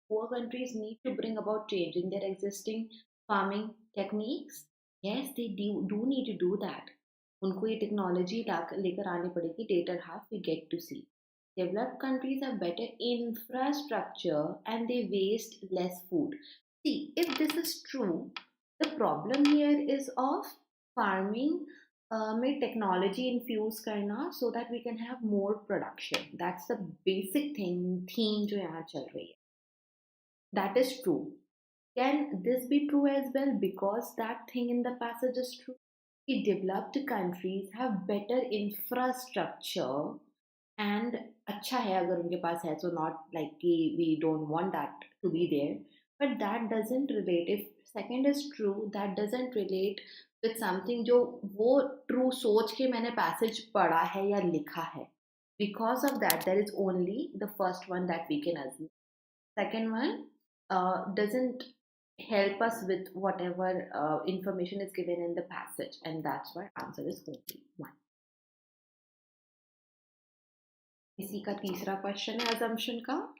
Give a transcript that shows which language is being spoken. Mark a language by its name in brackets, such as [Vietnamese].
[English] Poor countries need to bring about change in their existing farming techniques. Yes, they do need to do that. [Hindi] उनको ये technology लेकर आनी पड़ेगी. [English] Later half we get to see. Developed countries have better infrastructure and they waste less food. See, if this is true, the problem here is of farming में technology infuse करना so that we can have more production. That's the basic thing theme [Hindi] जो यहाँ चल रही है. [English] That is true. Can this be true as well? Because that thing in the passage is true. The developed countries have better infrastructure and [Hindi] अच्छा है अगर उनके पास है, [English] so not like कि we don't want that to be there, but that doesn't relate. If second is true, that doesn't relate with something [Hindi] जो वो true सोच के मैंने passage पढ़ा है या लिखा है. [English] Because of that, there is only the first one that we can assume. Second one doesn't help us with whatever information is given in the passage, and that's why answer is only one. [Hindi] इसी का तीसरा question है assumption का.